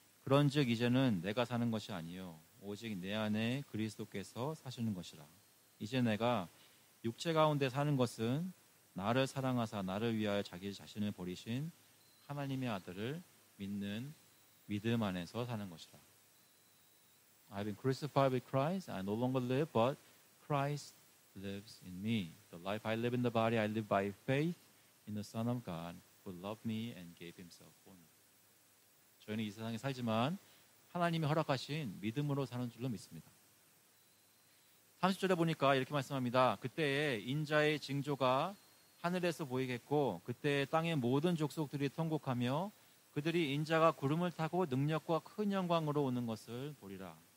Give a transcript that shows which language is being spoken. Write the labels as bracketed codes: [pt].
[ko] 그런즉 이제는 내가 사는 것이 아니요 오직 내 안에 그리스도께서 사시는 것이라. 이제 내가 육체 가운데 사는 것은 나를 사랑하사 나를 위하여 자기 자신을 버리신 하나님의 아들을 믿는 믿음 안에서 사는 것이라. [en] I've been crucified with Christ. I no longer live, but Christ lives in me. The life I live in the body, I live by faith in the Son of God who loved me and gave himself for me. [ko] 저희는 이 세상에 살지만 하나님이 허락하신 믿음으로 사는 줄로 믿습니다. 30절에 보니까 이렇게 말씀합니다. 그때에 인자의 징조가 하늘에서 보이겠고 그때 땅의 모든 족속들이 통곡하며 그들이 인자가 구름을 타고 능력과 큰 영광으로 오는 것을 보리라.